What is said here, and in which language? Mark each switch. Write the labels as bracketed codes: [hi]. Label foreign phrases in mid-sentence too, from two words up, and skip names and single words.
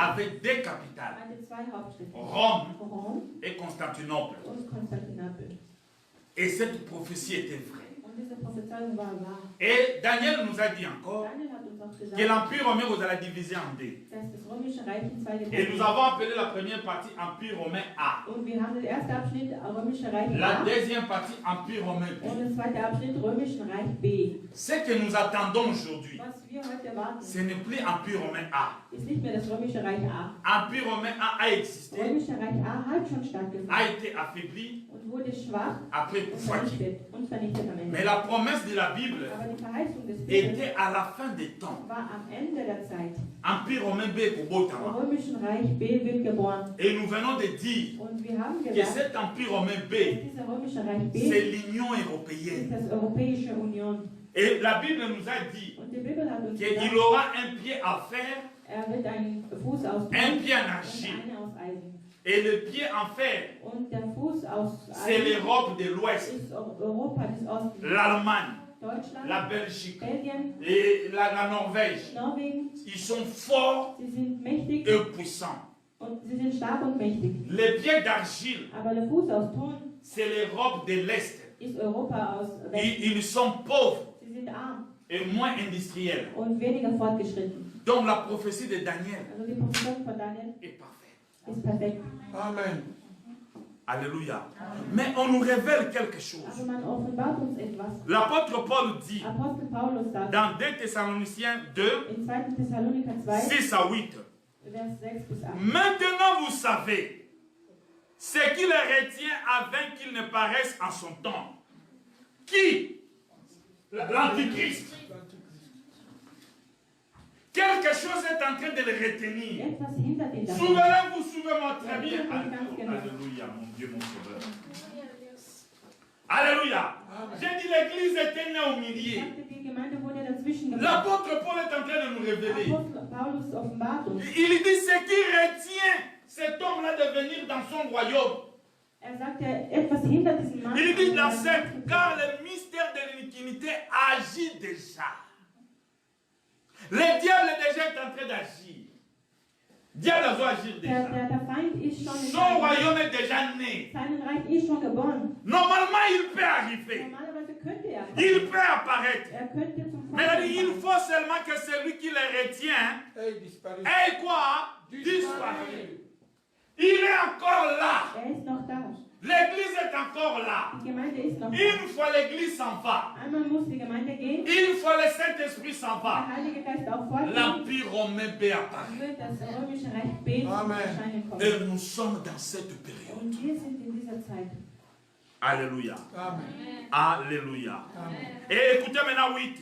[fr] avait deux capitales, [de] hatte zwei Hauptstädte. [fr] Rome [de] Rom [fr] et Constantinople. [de] und Konstantinopel. [fr] Et cette prophétie était vraie. [de] Und diese Prophezeiung war wahr. [fr] Et Daniel nous a dit encore [de] Daniel hat uns auch [fr] que [de] gesagt, [fr] l'Empire romain vous allez diviser en deux. [de] dass das Römische Reich in zwei [fr] Et [de] geteilt [fr] nous [de] ist. [fr] avons appelé la première partie Empire romain A. [de] Und wir haben den ersten Abschnitt Römische Reich [fr] La [de] A [fr] deuxième partie Empire romain [de] und [fr] B. [de] den zweiten Abschnitt Römischen Reich B. [fr] Ce que nous attendons aujourd'hui, [de] Was wir heute erwarten, [fr] ce n'est plus Empire romain A. [de] ist nicht mehr das Römische Reich A. [fr] Empire romain A a existé, [de] Römische Reich A hat schon stattgefunden [fr] a été affaibli [de] und wurde schwach [fr] après [de] und Koufachi. vernichtet am [fr] Mais [de] Ende. [fr] la promesse de la Bible [de] Aber die Verheißung des Bibels [fr] était à la fin des temps. [de] war am Ende der Zeit. [fr] Empire romain B pour [de] Im [ln] Botama. [de] Römischen Reich B wird geboren. [fr] Et nous venons de dire [de] Und wir haben [fr] que [de] gesagt, [fr] cet Empire romain B, [de] dass dieser Römische Reich B [fr] c'est l'Union [de] ist [fr] européenne. [de] das Europäische Union. [fr] Et la Bible nous a dit [de] Und die Bibel hat uns [fr] qu'il [de] gesagt, [fr] aura un pied à fer, [de] wird einen Fuß aus Ton [fr] un [de] und [fr] pied en argile. [de] eine aus Eisen. [fr] Et le pied en fer, [de] Und der Fuß aus [fr] c'est [de] Eisen [fr] l'Europe de l'Ouest, [de] ist Europa des Ostens. [fr] l'Allemagne, [de] Deutschland, [fr] la Belgique [de] Belgien, [fr] et la Norvège. [de] Norwegen, [fr] Ils sont forts [de] sie sind mächtig [fr] et puissants. [de] und sie sind stark und mächtig. [fr] Le pied d'argile, [de] Aber der Fuß aus Ton [fr] c'est l'Europe de l'Est. [de] ist Europa aus Westen. [fr] Ils sont pauvres [de] Sie sind arm [fr] et moins industriels. [de] und weniger fortgeschritten. [fr] Donc la prophétie de Daniel [de] Also die Prophezeiung von Daniel [fr] est parfaite. [de] ist perfekt. [fr] Amen. Alléluia. Mais on nous révèle quelque chose. [de] Aber man offenbart uns etwas. [fr] L'apôtre Paul dit [de] Apostel Paulus sagt [fr] dans 2 Thessaloniciens 2, [de] in 2. Thessaloniker 2, [fr] 6 à 8. [de] Vers 6 bis 8. [fr] Maintenant vous savez ce qui les retient afin qu'ils ne paraissent en son temps. Qui? L'Antichrist. Quelque chose est en train de les retenir. [de] Etwas hindert ihn davon. [fr] Souvenez-vous, suivez-moi très bien. [de] Ja, ganz genau. [fr] Alléluia, mon Dieu, mon sauveur. Alléluia. J'ai dit l'église était née au [de] Ich [fr] milieu. [de] sagte, die Gemeinde wurde dazwischen gemacht. [fr] L'apôtre Paul est en train de nous révéler. [de] Apostel Paulus offenbart uns. [fr] Il dit ce qui retient cet homme-là de venir dans son royaume. [de] Sagt, etwas hindert diesen Mann. [fr] Il dit dans [de] an, [fr] 7, car le mystère de l'iniquité agit déjà. Le diable est déjà en train d'agir. Le diable doit agir déjà. [de] der Feind ist schon in [fr] Son royaume est déjà né. [de] seinem Reich ist schon geboren. [fr] Normalement, il peut arriver. [de] Normalerweise könnte er. [fr] Il peut apparaître. [de] Könnte zum [fr] Mais [de] Vorteil [fr] il [de] kommen. [fr] faut seulement que celui qui le retient Et disparu. ait quoi? Disparu. Il est encore là. [de] Ist noch da. [fr] L'église est encore là. [de] Die Gemeinde ist noch da. [fr] Une fois l'église s'en va. [de] Einmal muss die Gemeinde gehen. [fr] Une fois le Saint-Esprit s'en va. [de] Der Heilige Geist auch fortgehen. [fr] L'Empire romain B apparaît. [de] Wird das Römische Reich B zum [fr] Amen. [de] Erscheinen kommen. [fr] Et nous sommes dans cette période. [de] Und wir sind in dieser Zeit. [fr] Alléluia. Amen. Alléluia. Amen. Et écoutez maintenant 8.